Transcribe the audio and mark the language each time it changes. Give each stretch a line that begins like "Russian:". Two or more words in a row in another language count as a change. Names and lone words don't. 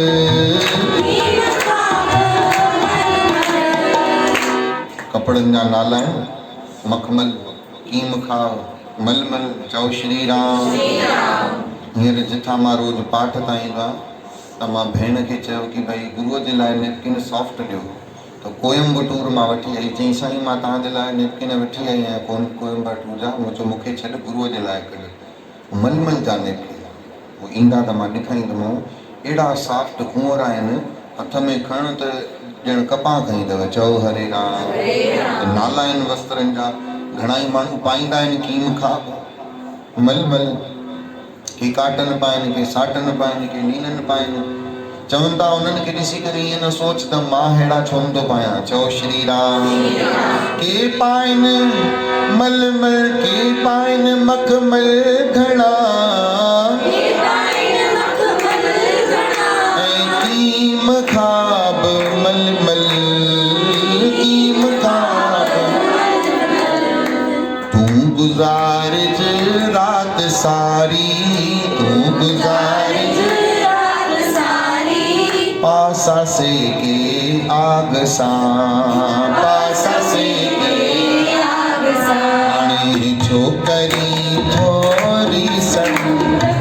Sindhi: कपड़न जा नाला आहिनि मखमल, कीम खाब, मलमल। चओ श्री राम। हींअर जिथां मां रोज़ पाठ तां ईंदो आहियां त मां भेण खे चयो कि भई गुरुअ जे लाइ नेपकिन सॉफ्ट ॾियो। त कोयम्बटूर मां वठी आई। चईं साईं मां तव्हांजे लाइ नेपकिन वठी आई आहियां कोयम्बटूर जा। मूं चयो मूंखे छॾ, गुरुअ जे लाइ कढ। मलमल जा नेपकिन उहे ईंदा त मां ॾेखारींदोमांव। अहिड़ा सॉफ्ट कुंवर आहिनि, हथ में खण त ॼण कपां खईं अथव। चओ हरे राम। नाला आहिनि वस्त्रनि जा। घणाई माण्हू पाईंदा आहिनि कीम खाब, मलमल। के काटन पाइनि, के साटन पाइनि, के लीनन पाइनि। चवनि था उन्हनि खे ॾिसी करे ईअं न सोच त मां अहिड़ा छो न थो पायां। चओ श्री राम। के पाइनि मलमल, के पाइनि मखमल घड़ा, ऐं कीम खाब मलमल। कीम खाब तूं गुज़ारिज रात सारी, तूं गुज़ारिज पासा से के आग सां। पासा से के आग सां। हाणे छोकरी थोरी सन,